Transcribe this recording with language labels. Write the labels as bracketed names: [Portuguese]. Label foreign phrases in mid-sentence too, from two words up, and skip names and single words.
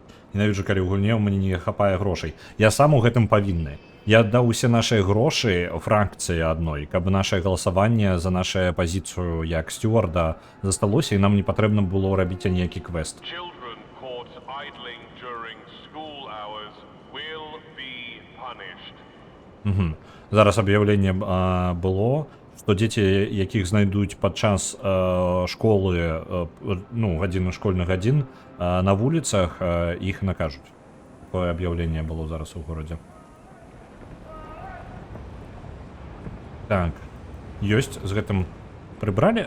[Belarusian] Ненавіджу, калі ў гульне ў мяне не хапае грошай. Я сам у гэтым павінны. Я аддаў усе нашыя грошы фракцыі адной, каб нашае галасаванне за нашу пазіцыю як сцюарда засталося, і нам не патрэбна было рабіць аніякі квест. [English] Children caught idling during school hours will be punished. [Belarusian] Зараз аб'яўленне было, што дзеці, якіх знайдуць падчас школы, ну, гадзіны школьных гадзін, на вуліцах іх накажуць. Такое аб'яўленне было зараз у горадзе. Так, ёсць, з гэтым прыбралі.